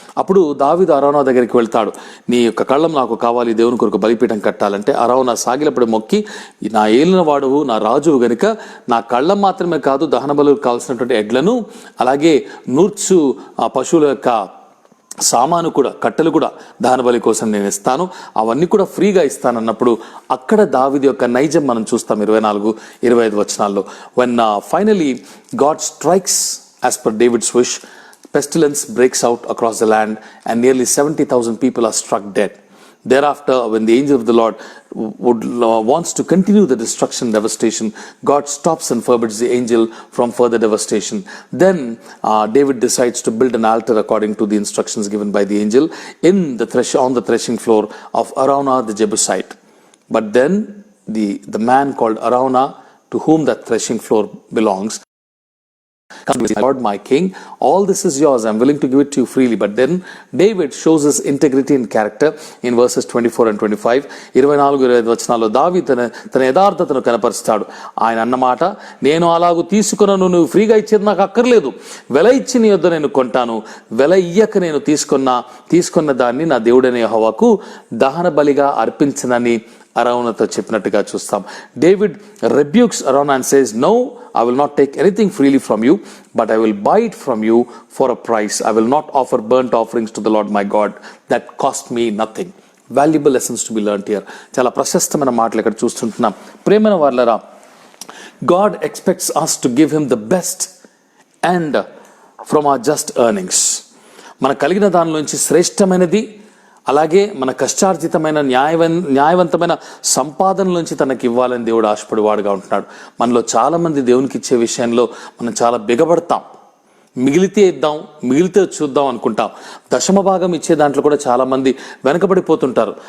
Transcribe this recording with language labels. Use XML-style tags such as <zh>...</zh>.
<te>అప్పుడు దావీదు అరౌనా దగ్గరికి వెళ్తాడు. నీ యొక్క కళ్ళం నాకు కావాలి, దేవుని కొరకు బలిపీఠం కట్టాలంటే అరౌనా సాగిలపడి మొక్కి, నా ఏలిన వాడువు, నా రాజువు గనుక నా కళ్ళం మాత్రమే కాదు, దహన బలులకు కావాల్సినటువంటి ఎడ్లను, అలాగే నూర్చు ఆ పశువుల యొక్క సామాను కూడా, కట్టెలు కూడా దహన బలి కోసం నేను ఇస్తాను, అవన్నీ కూడా ఫ్రీగా ఇస్తానన్నప్పుడు అక్కడ దావీదు యొక్క నైజం మనం చూస్తాం 24-25 వచనాల్లో.</te> <en>when finally God strikes as per David's wish, pestilence breaks out across the land and nearly 70,000 people are struck dead. Thereafter, when the angel of the Lord wants to continue the destruction and devastation, God stops and forbids the angel from further devastation. Then David decides to build an altar according to the instructions given by the angel on the threshing floor of Araunah the Jebusite. But then the man called Araunah, to whom that threshing floor belongs, comes to say, Lord my king, all this is yours, I'm willing to give it to you freely. But then David shows his integrity and character in verses 24 and 25.</en> <te>24-25 వచనాల్లో దావీదు తన యథార్థతను కనపరుస్తాడు. ఆయన అన్నమాట, నేను అలాగూ తీసుకున్నాను, నువ్వు ఫ్రీగా ఇచ్చేది నాకు అక్కర్లేదు, వెల ఇచ్చి నీ యొద్ద నేను కొంటాను, వెల ఇయ్యక నేను తీసుకున్న దాన్ని నా దేవుడైన యెహోవాకు దహన బలిగా అర్పించనని అరౌనాతో చెప్పినట్టుగా చూస్తాం.</te> <en>David rebukes Araunah and says, no, I will not take anything freely from you, but I will buy it from you for a price. I will not offer burnt offerings to the Lord my God that cost me nothing. Valuable lessons to be learned here.</en> <te>చాలా ప్రశస్తమైన మాటలు ఇక్కడ చూస్తుంటున్నాం. ప్రేమైన వారలారా,</te> <en>God expects us to give him the best and from our just earnings.</en> <te>మన కలిగిన దానిలోంచి శ్రేష్టమైనది, అలాగే మన కష్టార్జితమైన న్యాయవంతమైన సంపాదనలోంచి తనకి ఇవ్వాలని దేవుడు ఆశపడివాడుగా ఉంటున్నాడు. మనలో చాలా మంది దేవునికి ఇచ్చే విషయంలో మనం చాలా బిగబడతాం. మిగిలితే ఇద్దాం, మిగిలితే చూద్దాం అనుకుంటాం. దశమ భాగం ఇచ్చే దాంట్లో కూడా చాలా మంది వెనకబడిపోతుంటారు.</te>